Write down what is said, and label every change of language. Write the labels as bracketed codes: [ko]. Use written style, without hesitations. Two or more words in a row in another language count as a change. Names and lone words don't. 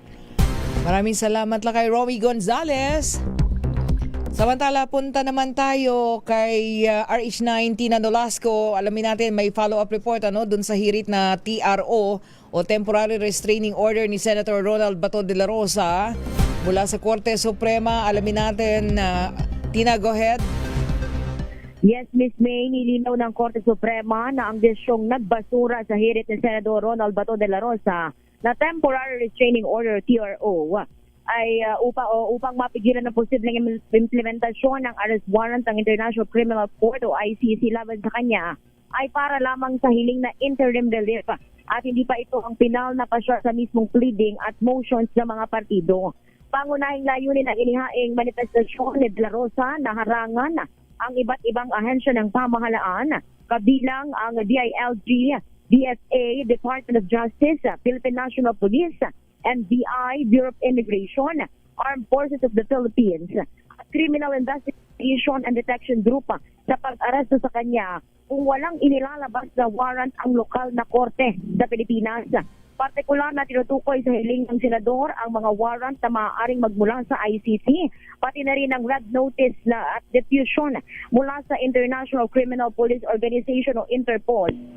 [tl] Maraming salamat Lakay Romy Gonzalez. Samantala, punta naman tayo kay RH19 na Nolasco. Alamin natin may follow-up report dun sa hirit na TRO o [en] Temporary Restraining Order [tl] ni Senator Ronald Bato de la Rosa mula sa Korte Suprema. Alamin natin, Tina, [en] go ahead. Yes, Ms. [tl] May, nilinaw ng Korte Suprema na ang desyong nagbasura sa hirit ni Senador Ronald Bato de la Rosa na [en] Temporary Restraining Order TRO [tl] ay upang mapigilan ng posibleng implementasyon ng [en] arrest warrant [tl] ng International Criminal Court o ICC laban sa kanya ay para lamang sa hiling na [en] interim relief [tl] at hindi pa ito ang pinal na pasya sa mismong pleading at motions ng mga partido. Pangunahing layunin ng inihaing manifestasyon ni De La Rosa na harangan ang iba't ibang ahensya ng pamahalaan kabilang ang DILG, DFA, Department of Justice, Philippine National Police, NBI, Bureau of Immigration, Armed Forces of the Philippines, Criminal Investigation and Detection Group sa pag-aresto sa kanya kung walang inilalabas na warrant ang lokal na korte sa Pilipinas. Partikular na tinutukoy sa hiling ng senador ang mga warrant na maaaring magmula sa ICC, pati na rin ang [en] red notice [tl] na at diffusion mula sa International Criminal Police Organization o Interpol.